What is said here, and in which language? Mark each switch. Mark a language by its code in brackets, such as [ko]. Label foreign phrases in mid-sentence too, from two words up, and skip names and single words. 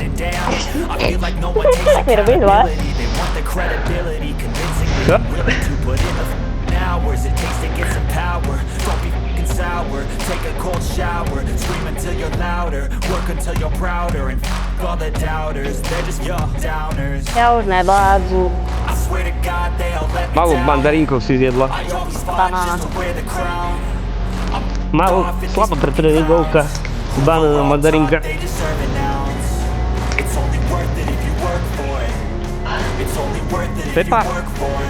[en] And damn, I feel like no one takes accountability. They want the credibility, convincing me I'm willing to put in the hours it takes to get some power. Don't be f***ing sour, take a cold shower, scream until you're louder, work until you're prouder, and all the doubters, they're just your downers. [sk] Ja už nevládzu. [en] I swear to God they'll let me [sk] Malú [en] down. [sk] mandarínkov si zjedla. [en] I always fought just to wear the crown. [sk] Malú, slabo pretreningovka. Banána, mandarínka. [en] They deserve an ounce. It's only worth it if you work for it. It's only worth it if you Pepa. work for it.